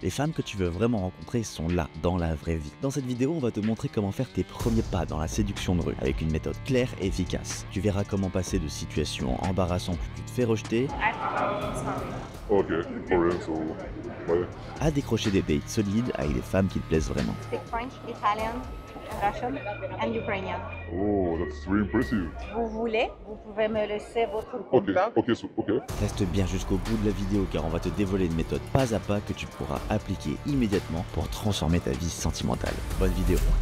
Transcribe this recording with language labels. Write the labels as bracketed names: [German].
[French] Les femmes que tu veux vraiment rencontrer sont là, dans la vraie vie. Dans cette vidéo, on va te montrer comment faire tes premiers pas dans la séduction de rue, avec une méthode claire et efficace. Tu verras comment passer de situations embarrassantes où tu te fais rejeter [English] Ok, for real, so, ouais. [French] à décrocher des dates solides avec des femmes qui te plaisent vraiment. [English] Speak French, Italian, Russian and Ukrainian. Oh, that's very impressive. [French] Vous voulez, vous pouvez me laisser votre Ok, contact. ok. Reste bien jusqu'au bout de la vidéo car on va te dévoiler une méthode pas à pas que tu pourras appliquer immédiatement pour transformer ta vie sentimentale. Bonne vidéo.